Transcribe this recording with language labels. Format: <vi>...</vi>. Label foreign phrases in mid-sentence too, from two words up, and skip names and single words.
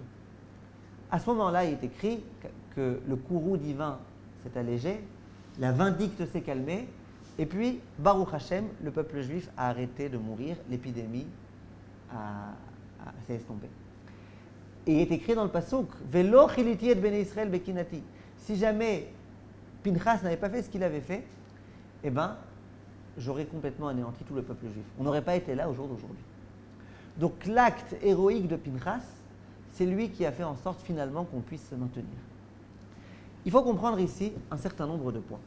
<fr>À ce moment-là, il est écrit que le courroux divin s'est allégé, la vindicte s'est calmée, et puis,</fr> <he>ברוך השם,</he> <fr>le peuple juif a arrêté de mourir, l'épidémie s'est estompée. Et il est écrit dans le pasuk,</fr> <he>ולא כליתי את בני ישראל בקנאתי.</he> <fr>Si jamais Pinchas n'avait pas fait ce qu'il avait fait, eh bien, j'aurais complètement anéanti tout le peuple juif. On n'aurait pas été là au jour d'aujourd'hui. Donc l'acte héroïque de Pinchas, c'est lui qui a fait en sorte finalement qu'on puisse se maintenir. Il faut comprendre ici un certain nombre de points.</fr>